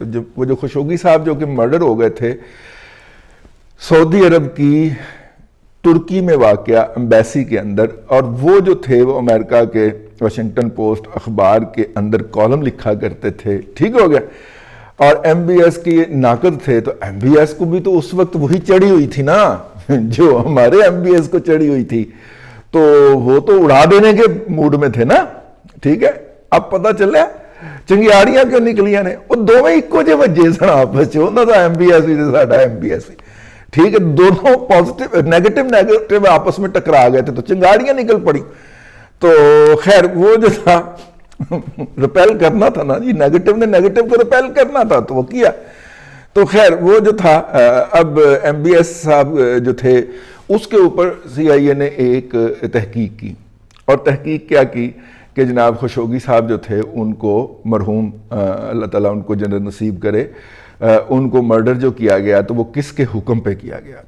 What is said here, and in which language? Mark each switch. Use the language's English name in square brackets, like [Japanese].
[Urdu] تو وہ جو خشوگی صاحب جو کہ مرڈر ہو گئے تھے سعودی عرب کی ترکی میں واقع ایمبیسی کے اندر، اور وہ جو تھے وہ امریکہ کے واشنگٹن پوسٹ اخبار کے اندر کالم لکھا کرتے تھے، ٹھیک ہو گیا. اور ایم بی ایس کی ناقد تھے، تو ایم بی ایس کو بھی تو اس وقت وہی چڑھی ہوئی تھی نا جو ہمارے ایم بی ایس کو چڑھی ہوئی تھی، تو وہ تو اڑا دینے کے موڈ میں تھے نا، ٹھیک ہے. [Punjabi] اب پتہ چلے چنگیاڑیاں کیوں نکلیاں نے، وہ دونوں ایکو جے وجے سن آپس چ، انہاں دا ایم بی ایس بھی تے ساڈا ایم بی ایس بھی، ٹھیک ہے. [Urdu] دونوں پازیٹیو نیگیٹو آپس میں ٹکرا گئے تھے تو چنگاڑیاں نکل پڑی. تو خیر وہ جو تھا ریپیل کرنا تھا نا جی، نیگیٹو نے نیگیٹو کو ریپیل کرنا تھا تو وہ کیا. تو خیر وہ جو تھا، اب ایم بی ایس صاحب جو تھے اس کے اوپر سی آئی اے نے ایک تحقیق کی، اور تحقیق کیا کی کہ جناب خشوگی صاحب جو تھے ان کو مرحوم اللہ تعالیٰ ان کو جنت نصیب کرے، ان کو مرڈر جو کیا گیا تو وہ کس کے حکم پہ کیا گیا.